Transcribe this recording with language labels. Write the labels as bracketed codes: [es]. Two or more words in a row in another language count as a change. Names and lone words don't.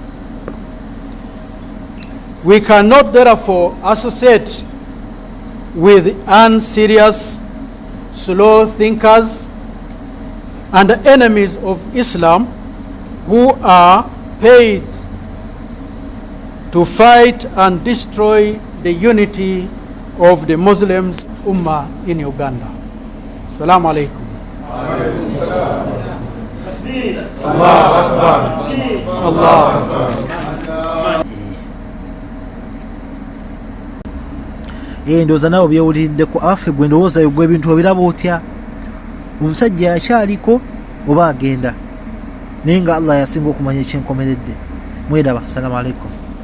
[en] We cannot therefore associate with unserious, slow thinkers and enemies of Islam who are paid to fight and destroy the unity of the Muslims Ummah in Uganda. [ar] السلام عليكم. الله أكبر. الله أكبر. [lg] Ndowooza naawe byewuliriddeku afe gwe ndowooza gwe ebintu obiraba otya omusajja akyaliko oba agenda naye nga Allah yasinga okumanya ekyenkomeredde. Mwedaba. [ar] السلام عليكم.